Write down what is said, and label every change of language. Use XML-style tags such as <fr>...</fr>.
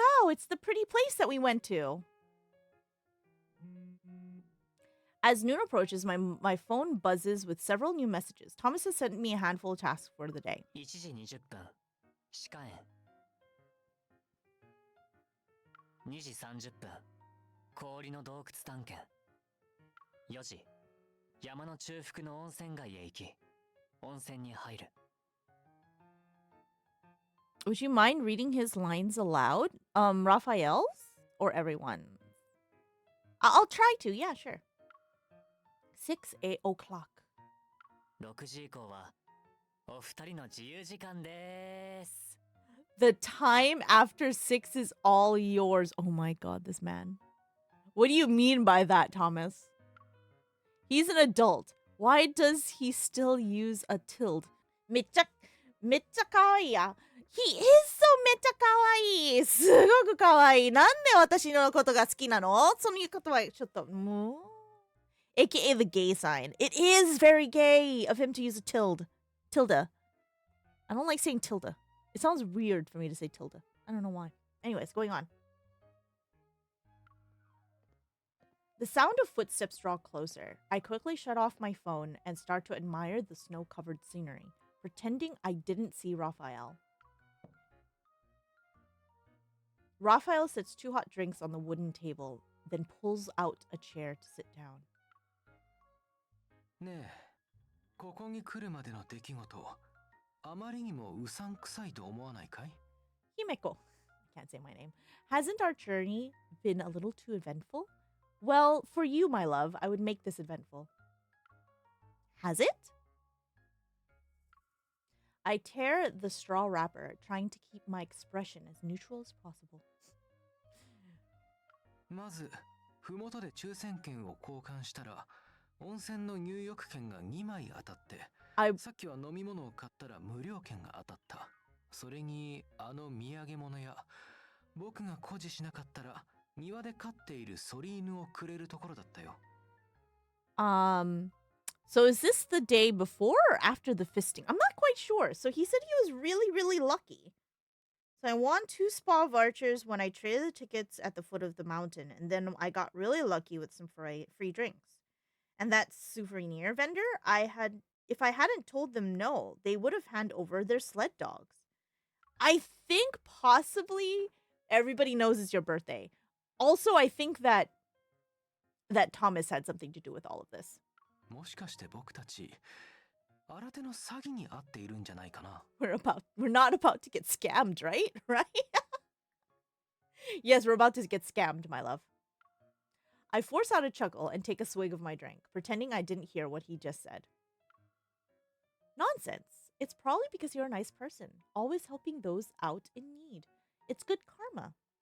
<en>it's the pretty place that we went to. As noon approaches, my phone buzzes with several new messages. Thomas has sent me a handful of tasks for the day.</en> <ja>1時20分歯科園2時30分氷の洞窟探検4時山の中腹の温泉街へ行き温泉に入る</ja> <en>Would you mind reading his lines aloud? Raphael's or everyone's? I'll try to. Yeah, sure. 8 o'clock.</en> <ja>6時以降はお二人の自由時間です</ja> <en>The time after 6 is all yours. Oh my god, this man. What do you mean by that, Thomas? He's an adult. Why does he still use a tilde?</en> <ja>めっちゃ可愛いや。</ja> <en>He is so</en> <ja>めっちゃ可愛い。すごく可愛い。なんで私のことが好きなの？そのことはちょっともう。</ja> <en>AKA the gay sign. It is very gay of him to use a tilde. Tilde. I don't like saying tilde. It sounds weird for me to say tilde. I don't know why. Anyways, going on. The sound of footsteps draw closer. I quickly shut off my phone and start to admire the snow-covered scenery, pretending I didn't see Raphael. Raphael sets 2 hot drinks on the wooden table, then pulls out a chair to sit down.</en> <ja>ねえ、ここに来るまでの出来事、あまりにもうさんくさいと思わないかい？</ja> <en>Himeko. I can't say my name. Hasn't our journey been a little too eventful? Well, for you, my love, I would make this eventful. Has it? I tear the straw wrapper, trying to keep my expression as neutral as possible.</en> <ja>まず、ふもとで抽選券を交換したら、温泉の入浴券が2枚当たって、さっきは飲み物を買ったら無料券が当たった。それに、あの土産物屋、僕が誇示しなかったら、庭で飼っているソリ犬をくれるところだったよ。</ja> <en>So is this the day before or after the fisting? I'm not quite sure. So he said he was really, really lucky. So I won 2 spa vouchers when I traded the tickets at the foot of the mountain. And then I got really lucky with some free drinks. And that souvenir vendor, if I hadn't told them no, they would have handed over their sled dogs. I think possibly everybody knows it's your birthday. Also, I think that Thomas had something to do with all of this.</en> <ja>もしかして僕たち、新手の詐欺に遭っているんじゃないかな。</ja> <en>We're not about to get scammed, right? Right? Yes, we're about to get scammed, my love. I force out a chuckle and take a swig of my drink, pretending I didn't hear what he just said. Nonsense. It's probably because you're a nice person, always helping those out in need. It's good karma.</en>